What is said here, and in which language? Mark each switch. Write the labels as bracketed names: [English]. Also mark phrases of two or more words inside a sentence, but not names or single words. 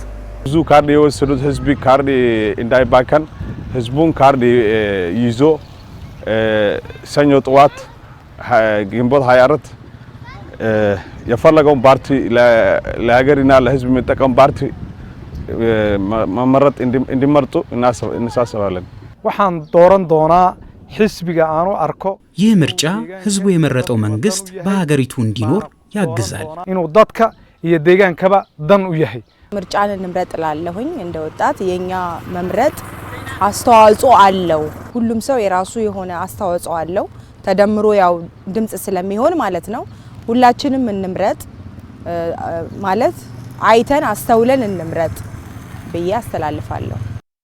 [Amharic] ብዙ ካርድ የወሰዱት ህዝብ ካርድ እንዳይባከን ህዝቡን ካርድ ይዞ ሰኞ ጠዋት ግንቦት 24 የፈለገውን ፓርቲ ለሀገርና ለህዝብ የሚጠቅም ፓርቲ መመረጥ እንዲመርጡ እናሳስባለን። [Somali] waxaan dooran doonaa xisbiga aanu arko [Amharic] ይህ ምርጫ ህዝቡ የመረጠው መንግስት በሀገሪቱ እንዲኖር ያግዛል። [Somali] inuu dadka iyo deegaankaba dan u yahay [Amharic] ምርጫን እንምረጥ ላለሁኝ እንደ ወጣት የኛ መምረጥ አስተዋጽኦ አለው። ሁሉም ሰው የራሱ የሆነ አስተዋጽኦ አለው። ተደምሮ ያው ድምጽ ስለሚሆን ማለት ነው። ሁላችንም እንምረጥ ማለት አይተን አስተውለን እንምረጥ ብዬ አስተላልፋለሁ።